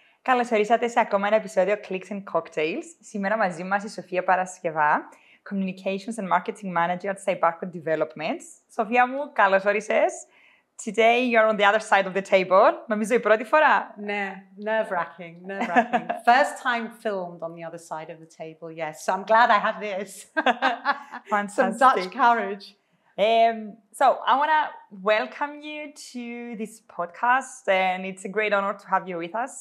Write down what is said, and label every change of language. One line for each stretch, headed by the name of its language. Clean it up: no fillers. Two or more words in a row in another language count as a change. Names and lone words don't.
Greek: Καλώς ορίσατε σε ακόμα ένα επεισόδιο Clicks and Cocktails. Σήμερα μαζί μας η Sophia Paraskeva,
English: Communications and Marketing Manager at Cybarco Developments.
Greek: Σοφία μου, καλώς όρισες.
English: Today you're on the other side of the table.
Greek: Νομίζω η πρώτη φορά. Ναι,
English: nerve-wracking. First time filmed on the other side of the table, yes. So I'm glad I have this. Some Dutch courage. So I want to welcome you to this podcast, and it's a great honor to have you with us.